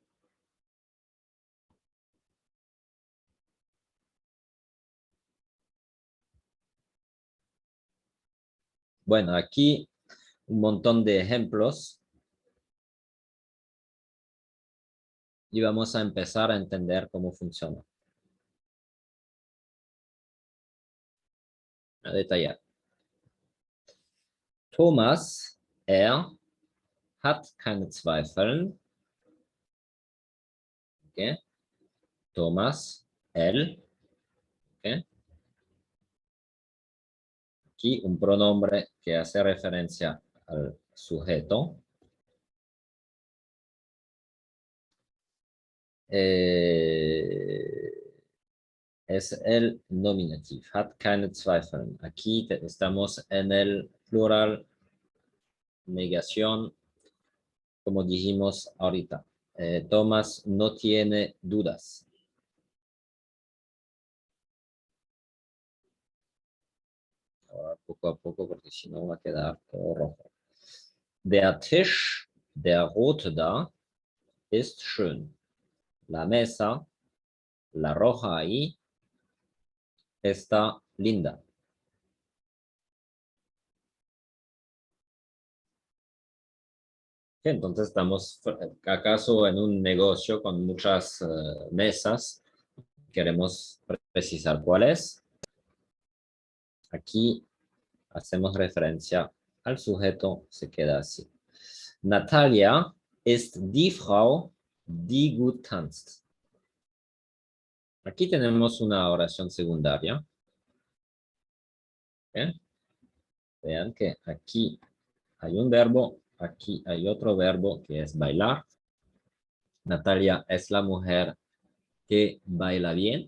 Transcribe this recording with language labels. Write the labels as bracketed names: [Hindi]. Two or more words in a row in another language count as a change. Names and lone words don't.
[Spanish] Bueno, aquí un montón de ejemplos y vamos a empezar a entender cómo funciona. A detallar. [German] Thomas, hat keine Zweifel. [Spanish] ¿Okay? Thomas, ¿okay? Aquí un pronombre que hace referencia al sujeto. Eh, es el nominativ. [German] Hat keine Zweifel. [Spanish] Aquí estamos en el plural, negación, como dijimos ahorita. Thomas no tiene dudas. Ahora, poco a poco, porque si no va a quedar todo rojo. [German] Der Tisch, der rote da, ist schön. [Spanish] La mesa, la roja ahí, está linda. Entonces estamos acaso en un negocio con muchas mesas. Queremos precisar cuál es. Aquí hacemos referencia al sujeto, se queda así. [German] Natalia ist die Frau, die gut tanzt. [Spanish] Aquí tenemos una oración secundaria. ¿Eh? Vean que aquí hay un verbo, aquí hay otro verbo que es bailar. Natalia es la mujer que baila bien.